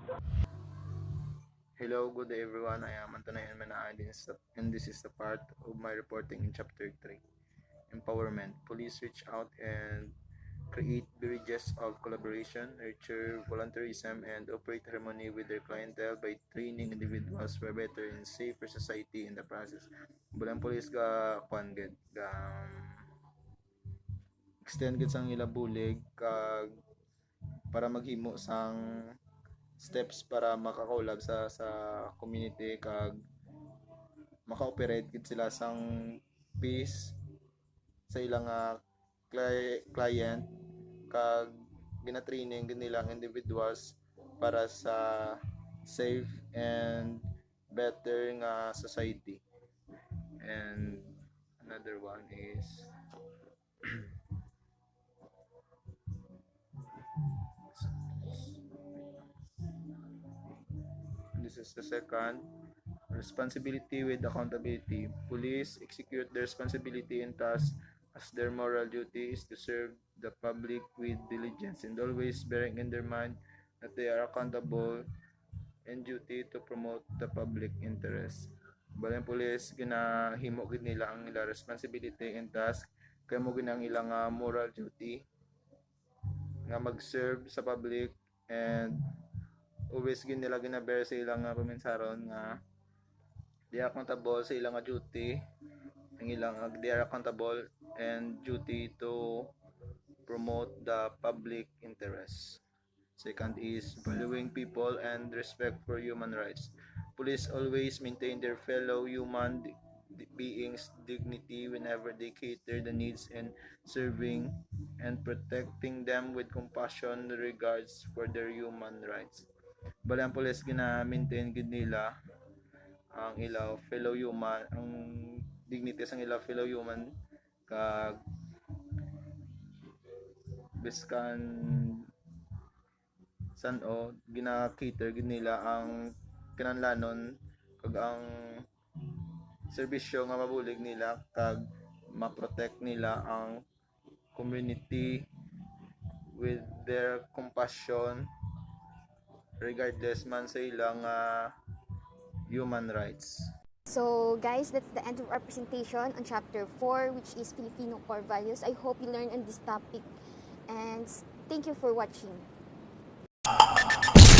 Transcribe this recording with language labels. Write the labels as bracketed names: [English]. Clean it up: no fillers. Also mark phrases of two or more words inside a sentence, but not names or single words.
[English] Hello, good day everyone. I am Antonio Manaan and this is the part of my reporting in Chapter 3. Empowerment. Police reach out and create bridges of collaboration, nurture volunteerism, and operate harmony with their clientele by training individuals for a better and safer society in the process. [Hiligaynon] Bulang police ga kwan gid ga extend gid sang ila bulig kag para maghimo sang steps para makakolab sa community kag maka-operate gid sila sang peace sa ilang client kag gina-training gid nilang individuals para sa [English] safe and better [Hiligaynon] nga society. [English] And another one is this is the second responsibility with accountability. Police execute their responsibility and tasks as their moral duty is to serve the public with diligence and always bearing in their mind that they are accountable and duty to promote the public interest. [Hiligaynon] Balang police ginahimo gid nila ang ila [English] responsibility and task [Hiligaynon] kay mo ginang ilang [English] moral duty [Hiligaynon] nga mag-serve sa public [English] and always [Hiligaynon] gid nila ginabear sa ilang kumensaron nga [English] they are accountable [Hiligaynon] sa ilang duty ang ilang [English] they are accountable and duty to promote the public interest. Second is valuing people and respect for human rights. Police always maintain their fellow human beings' dignity whenever they cater the needs and serving and protecting them with compassion regards for their human rights. [Hiligaynon] Bali ang pulis gina-maintain gid nila ang ilaw [English] fellow human, [Hiligaynon] ang dignity sang ilaw [English] fellow human, [Hiligaynon] kag biskan san-o gina-cater gid nila ang kinahanglanon kag ang serbisyo nga mabulig nila kag ma-protect nila ang community [English] with their compassion [Hiligaynon] regardless man sa ilang [English] human rights. So guys, that's the end of our presentation on chapter 4, which is Filipino core values. I hope you learned on this topic and thank you for watching.